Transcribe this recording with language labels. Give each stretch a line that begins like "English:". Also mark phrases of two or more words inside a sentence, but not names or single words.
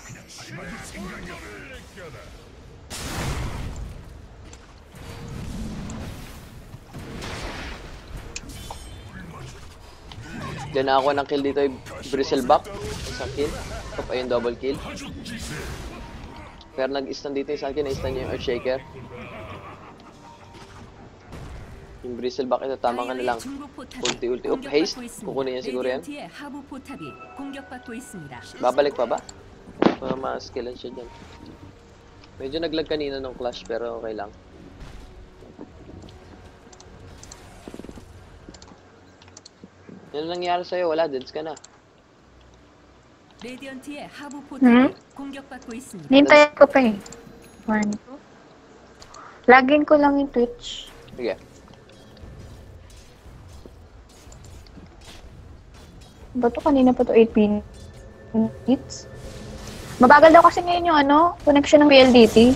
Filipino: Then, nakakuha ng kill dito yung Bristleback. Isang kill. Oop, ayun, double kill. Pero nag-stun dito yung Sand King, na-stun niya yung Earthshaker. Yung Bristleback ito, tama ka na lang.
Korean: 중부 포탑이
Filipino: Ulti-ulti. Oop,
Korean: 공격받고
Filipino: haste.
Korean: 있습니다.
Filipino: Kukunin niya siguro yan.
Korean: 레디언트의 하부 포탑이 공격받고 있습니다.
Filipino: Babalik pa ba? Para ma-skillan siya dyan. Medyo naglag kanina nung clash pero okay lang. Yan ang nangyari sa'yo, wala, deads ka na.
Korean: 레디언트의 하부 포탑이 공격받고 있습니다.
Filipino: Hintayin ko pa eh. 1, 2. Lagin ko lang yung Twitch. Sige. Ba to kanina pa to 8 minutes? Mabagal daw kasi ngayon yung connection ng PLDT.